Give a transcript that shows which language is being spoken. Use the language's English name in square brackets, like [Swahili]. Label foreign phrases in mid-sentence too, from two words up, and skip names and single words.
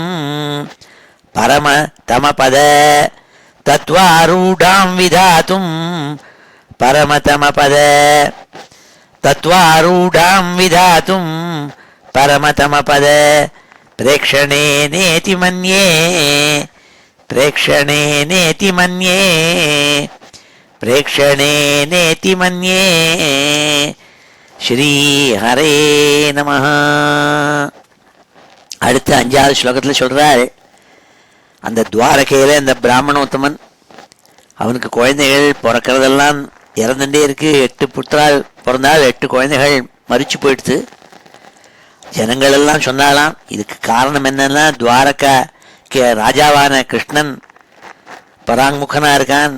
[Sanskrit] परमतमपद तत्त्वारूढां विधातुं परमतमपद तत्त्वारूढां विधातुं परमतमपद प्रेक्षणेनेति मन्ये प्रेक्षणेनेति मन्ये प्रेक्षणेनेति मन्ये श्री हरे नमः. [Tamil] அடுத்த 5வது ஸ்லோகத்தில் சொல்றார், அந்த துவாரகையில அந்த பிராமணோத்தமன் அவனுக்கு குழந்தைகள் பிறக்கிறதெல்லாம் இறந்துட்டே இருக்கு. 8 புத்திரால் பிறந்தால் 8 குழந்தைகள் மரிச்சு போயிடுது. ஜனங்கள் எல்லாம் சொன்னாலாம், இதுக்கு காரணம் என்னன்னா துவாரகா ராஜாவான கிருஷ்ணன் பராங்முகனா இருக்கான்.